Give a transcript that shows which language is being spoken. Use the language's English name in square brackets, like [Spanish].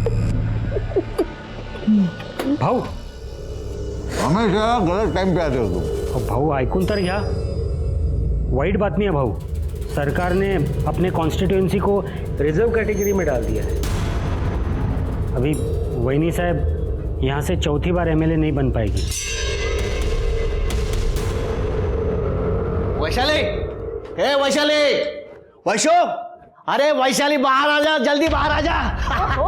[Marathi] भाऊ [Hindi] हमेशा गलत टाइम पे आते हो तुम। [Marathi] भाऊ ऐकून तर घ्या, वाईट बातमी है भाऊ। [Hindi] सरकार ने अपने कॉन्स्टिट्यूएंसी को रिजर्व कैटेगरी में डाल दिया है। अभी वैनी साहब यहाँ से चौथी बार एमएलए नहीं बन पाएगी। वैशाली, हे वैशाली, वैशो, अरे वैशाली बाहर आ जा, जल्दी बाहर आ जा।